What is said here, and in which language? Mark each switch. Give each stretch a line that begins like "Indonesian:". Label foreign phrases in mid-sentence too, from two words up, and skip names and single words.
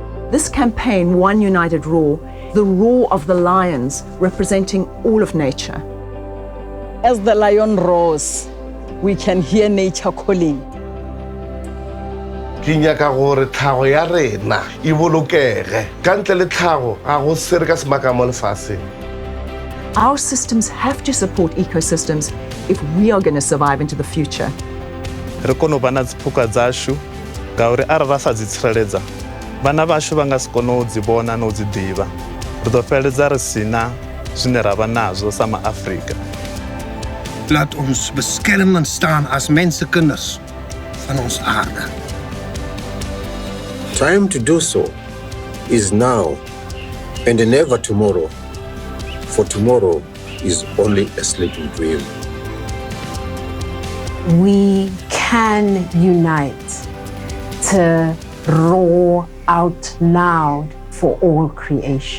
English: This campaign, One United Roar, the roar of the lions representing all of nature. As the lion roars, we can hear nature calling.
Tswana: Ke nyaka gore tlhago ya rena e bolokege ka ntle le tlhago ga go sere ka semaka mo lefatsheng.
English: Our systems have to support ecosystems if we are going to survive into the future.
Venda: Re kono bana dziphuka dzashu ngauri arali ra sa dzi tsireledza vhana vashu va nga si kone u dzi vhona na u dzi ḓivha ri ḓo fheledza ri sina zwine ra vha nazwo sa ma-Afrika.
Afrikaans: Laat ons beskermend staan as mensekinders van ons aarde.
English: Time to do so is now and never tomorrow, for tomorrow is only a sleeping dream. We can unite to roar out loud for all creation.